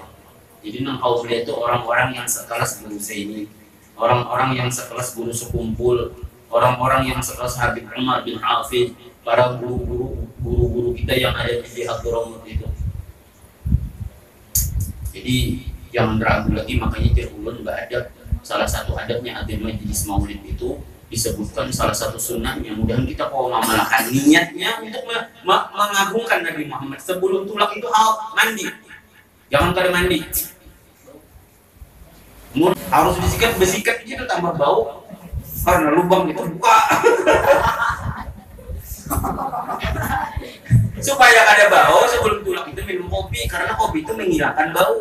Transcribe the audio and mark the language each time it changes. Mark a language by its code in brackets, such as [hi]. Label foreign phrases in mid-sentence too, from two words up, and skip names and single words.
[id] Jadi nang kau lihat itu orang-orang yang sekelas guru ini, orang-orang yang sekelas guru sekumpul, orang-orang yang sekelas Habib Umar bin Hafid, para guru-guru kita yang ada di Hadramut itu. Jadi jangan ragu lagi, makanya terulun beradab. Salah satu adabnya adab majelis maulid itu disebutkan salah satu sunnahnya. Mudah-mudahan kita kalau mengamalkan niatnya untuk mengagungkan Nabi Muhammad. [bjn] Sebelum tulak itu mandi, jangan kada mandi. [id] Harus besikat itu tambah bau karena lubang itu buka. [bjn] Supaya kada bau sebelum tulak itu minum kopi, karena kopi itu menghilangkan bau.